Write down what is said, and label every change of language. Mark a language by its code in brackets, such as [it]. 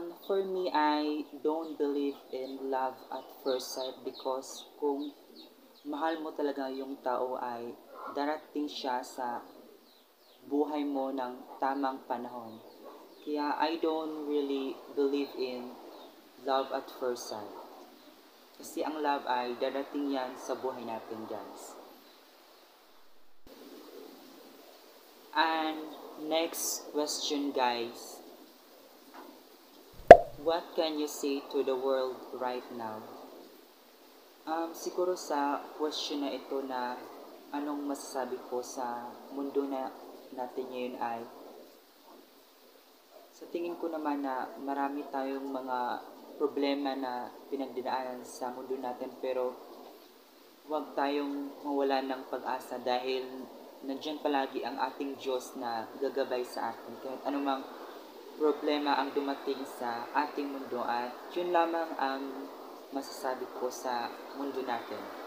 [en] For me, I don't believe in love at first sight because [tl] kung mahal mo talaga yung tao ay darating siya sa buhay mo ng tamang panahon. Kaya [en] I don't really believe in love at first sight. [tl] Kasi ang love ay darating yan sa buhay natin guys. [en] And next question guys. What can you say to the world right now? [tl] Siguro sa question na ito na anong masasabi ko sa mundo na natin ngayon ay sa tingin ko naman na marami tayong mga problema na pinagdadaanan sa mundo natin, pero huwag tayong mawala ng pag-asa dahil nandiyan palagi ang ating Diyos na gagabay sa atin kahit anumang problema ang dumating sa ating mundo, at yun lamang ang masasabi ko sa mundo natin.